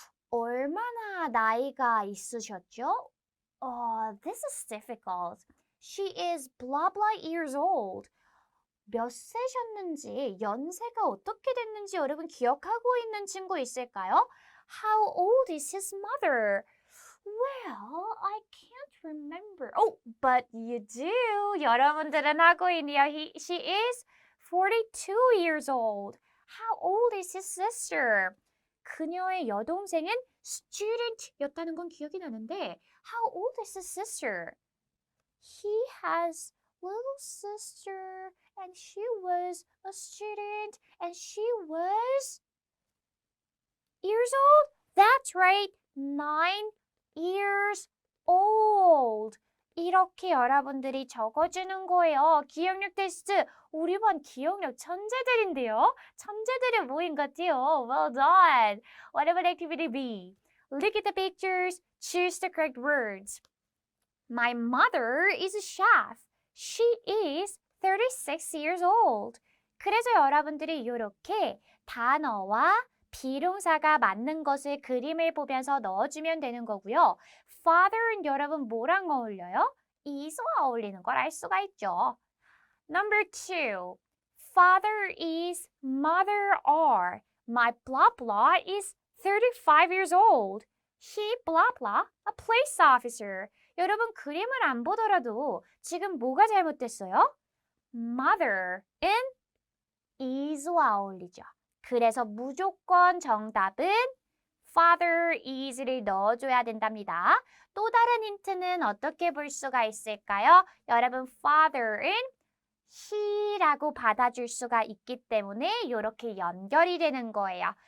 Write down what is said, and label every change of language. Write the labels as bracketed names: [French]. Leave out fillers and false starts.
[Korean] 얼마나 나이가 있으셨죠? [English] This is difficult. She is blah blah years old. [Korean] 몇 세셨는지, 연세가 어떻게 됐는지 여러분 기억하고 있는 친구 있을까요? [English] How old is his mother? Well, I can't remember. Oh, but you do. [Korean] 여러분들은 하고 있네요. [English] She is 42 years old. How old is his sister? [Korean] 그녀의 여동생은 student였다는 건 기억이 나는데 [English] How old is his sister? He has little sister and she was a student and she was years old? That's right. 9 years old. [Korean] 이렇게 여러분들이 적어주는 거예요. 기억력 테스트. 우리 반 기억력 천재들인데요. 천재들이 모인 것 같아요. [English] Well done. What about activity B? Look at the pictures. Choose the correct words. My mother is a chef. She is 36 years old. [Korean] 그래서 여러분들이 이렇게 단어와 비동사가 맞는 것을 그림을 보면서 넣어주면 되는 거고요. Father는 여러분 뭐랑 어울려요? is와 어울리는 걸 알 수가 있죠. [English] Number 2. Father is, mother are. My blah blah is 35 years old. He blah blah, a police officer. [Korean] 여러분 그림을 안 보더라도 지금 뭐가 잘못됐어요? Mother은 is와 어울리죠. 그래서 무조건 정답은 father is를 넣어줘야 된답니다. 또 다른 힌트는 어떻게 볼 수가 있을까요? 여러분 father은 he라고 받아줄 수가 있기 때문에 이렇게 연결이 되는 거예요.